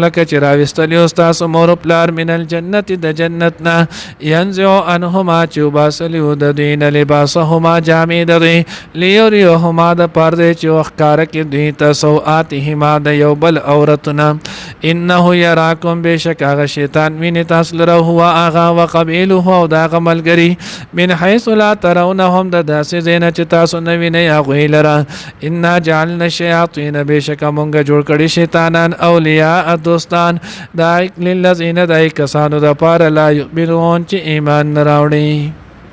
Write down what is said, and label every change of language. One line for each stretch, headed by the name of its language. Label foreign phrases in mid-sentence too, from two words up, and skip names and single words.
Pashto: لکه چې راوستلی تاسو مور پلار
Arabic: من الجنت
Pashto: د جنتنا،
Arabic: ينزع عنهما
Pashto: چې وباسلی د دوی نه لباسهما جامې د دوی، لیریهما د پاره چې وښکاره کې دوی ته سوآتهما د یو بل عورتونه،
Arabic: انه یراکم
Pashto: بیشک هغه شیطان ویني تاسو لره هو هغه وقبیله او د هغه ملګري
Arabic: من حيث لا ترونهم،
Pashto: د داسې ځای چې تاسو نه وینئ هغوی لره.
Arabic: انا جعلنا الشیاطین،
Pashto: بیشک مونږ جوړ کړي شیطانان اولیاء دوستان، دا للذین دای کسانو د پاره
Arabic: لا یؤمنون
Pashto: چې ایمان نه راوړي.